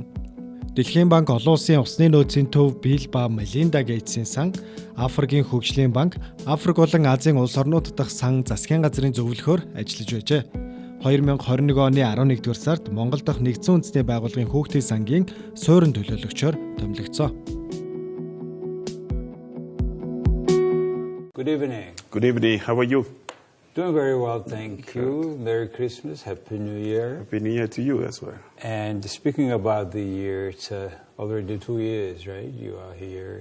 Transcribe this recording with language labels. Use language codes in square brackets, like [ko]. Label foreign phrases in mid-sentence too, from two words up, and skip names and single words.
[mn] Дэлхийн банк олон улсын усны нөөцийн төв Билл ба Мелинда Гейтсийн сан, Африкийн хөгжлийн банк, Африк болон Азийн улс орнууд дахь сан засгийн газрын зөвлөхөөр ажиллаж байжээ. 2021 оны 11-р сард Монгол дахь нэгдсэн үндэсний байгууллагын Хүүхдийн Сангийн суурин төлөөлөгчөөр томилогдсон. [en] Good evening. Good evening. How are you? Doing very well, thank you. Merry Christmas, Happy New Year. Happy New Year to you as well. And speaking about the year, it's already 2 years, right? You are here.